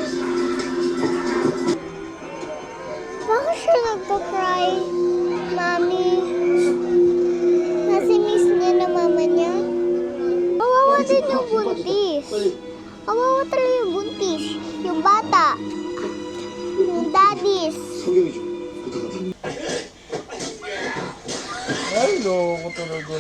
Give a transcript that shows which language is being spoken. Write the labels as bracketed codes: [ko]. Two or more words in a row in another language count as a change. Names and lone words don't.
[tl] Bakit siya nagpa-cry, Mami? Kasi miss niya na mama niya. Kawawa din yung buntis. Kawawa talaga yung buntis. Yung bata. Yung daddies. [ko] 소경이 좀 부탁하다. [tl] Ay, loko talaga.